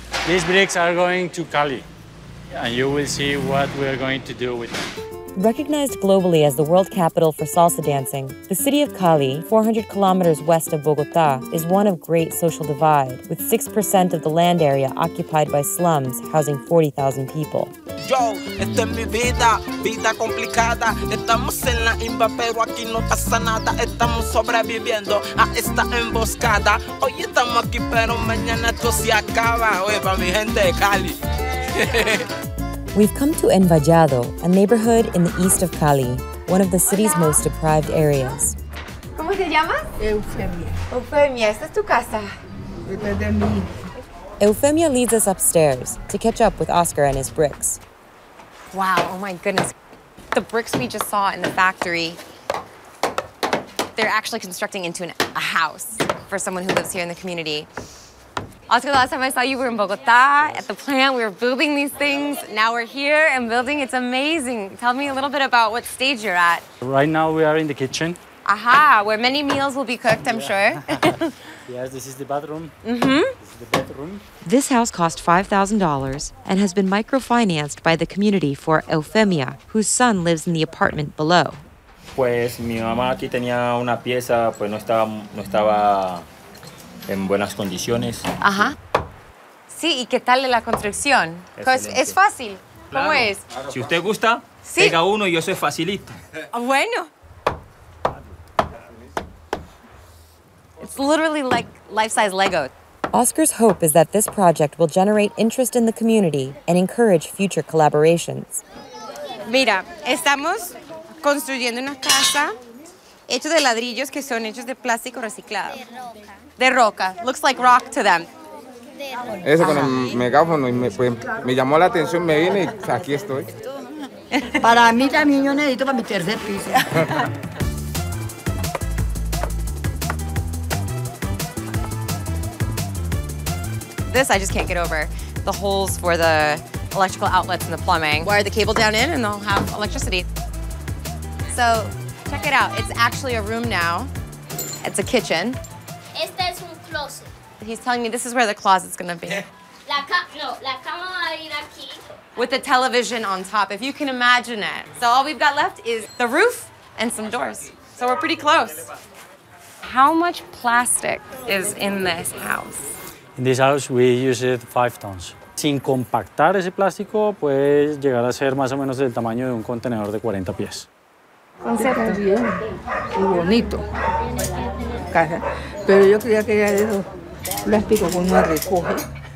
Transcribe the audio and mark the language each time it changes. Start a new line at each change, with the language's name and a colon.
English: These bricks are going to Cali, and you will see what we're going to do with them. Recognized globally as the world capital for salsa dancing, the city of Cali, 400 kilometers west of Bogotá, is one of great social divide, with 6% of the land area occupied by slums housing 40,000 people.
Spanish: Yo, esta es mi vida, vida complicada. Estamos en la imba, pero aquí no pasa nada. Estamos sobreviviendo a esta emboscada. Hoy estamos aquí, pero mañana esto se acaba. Oye, para mi gente de Cali.
English: We've come to Envallado, a neighborhood in the east of Cali, one of the city's most deprived areas.
Spanish: ¿Cómo te llamas? Eufemia. Eufemia, esta es tu casa. Esta es de mí.
English: Eufemia leads us upstairs to catch up with Oscar and his bricks. Wow, oh my goodness. The bricks we just saw in the factory, they're actually constructing into a house for someone who lives here in the community. Oscar, the last time I saw you, we were in Bogotá at the plant. We were building these things. Now we're here and building. It's amazing. Tell me a little bit about what stage you're at. Right now we are in the kitchen. Aha, where many meals will be cooked, I'm sure. Yes, this is the bathroom. Mm-hmm. This is the bedroom. This house cost $5,000 and has been microfinanced by the community for Eufemia, whose son lives in the apartment below.
Spanish: Pues mi mamá aquí tenía una pieza, pues no estaba en buenas condiciones. Ajá. Sí, ¿y qué tal de la construcción? Pues es fácil. Claro. ¿Cómo es? Si usted gusta, sí. pega uno y eso es facilito. Bueno.
English: It's literally like life-size Lego. Oscar's hope is that this project will generate interest in the community and encourage future collaborations.
Spanish: Mira, estamos construyendo una casa hecha de ladrillos que son hechos de plástico reciclado. De roca.
English: Looks like rock to them.
Spanish: Eso con el megáfono y me llamó la atención, me vine y aquí estoy. Para mí también yo necesito para mi tercer piso.
English: This I just can't get over. The holes for the electrical outlets and the plumbing. Wire the cable down in and they'll have electricity. So, check it out. It's actually a room now. It's a kitchen.
Spanish: Este es un closet.
English: He's telling me this is where the closet's gonna be.
Spanish: La cama va a ir aquí.
English: With the television on top, if you can imagine it. So all we've got left is the roof and some doors. So we're pretty close. How much plastic is in this house? In this house we use 5 tons.
Spanish: Sin compactar ese plástico, puede llegar a ser más o menos del tamaño de un contenedor de 40 pies. Está bien, muy bonito. Casa. Pero yo creía que era de esos plásticos que uno recoge.